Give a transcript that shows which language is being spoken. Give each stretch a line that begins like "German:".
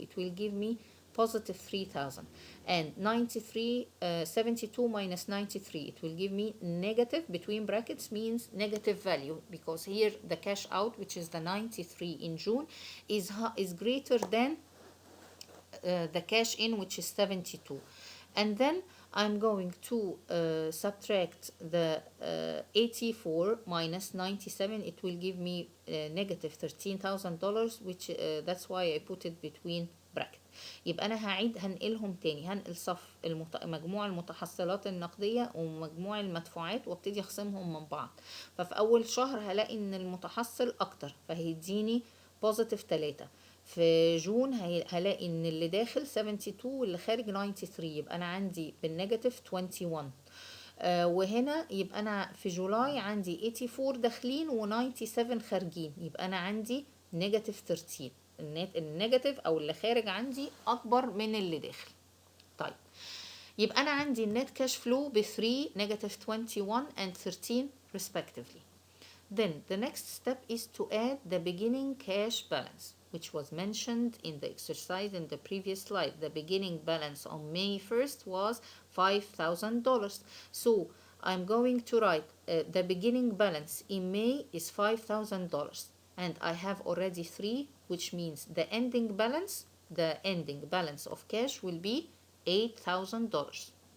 English: It will give me positive 3,000, and 72 minus 93, it will give me negative, between brackets means negative value, because here the cash out, which is the 93 in June, is greater than the cash in, which is 72. And then I'm going to subtract the 84 minus 97. It will give me negative $13,000, which that's why I put it between bracket.
Arabic: يبقى أنا هنقلهم تاني، هنقل صف مجموع المتحصلات النقدية ومجموع المدفوعات وابتدي أخصمهم من بعض. ففي أول شهر هلاقي إن المتحصل أكتر فهيديني بوزيتيف 3. في جون هلاقي ان اللي داخل 72 واللي خارج 93، يبقى انا عندي بالنيجاتيف 21. وهنا يبقى انا في جولاي عندي 84 داخلين و97 خارجين، يبقى انا عندي نيجاتيف 13. النيجاتيف او اللي خارج عندي اكبر من اللي داخل. طيب يبقى انا عندي النت كاش فلو ب 3 نيجاتيف 21
English: and 13 respectively. Then the next step is to add the beginning cash balance, which was mentioned in the exercise in the previous slide. The beginning balance on May 1st was $5,000. So I'm going to write the beginning balance in May is $5,000, and I have already 3, which means the ending balance of cash will be $8,000.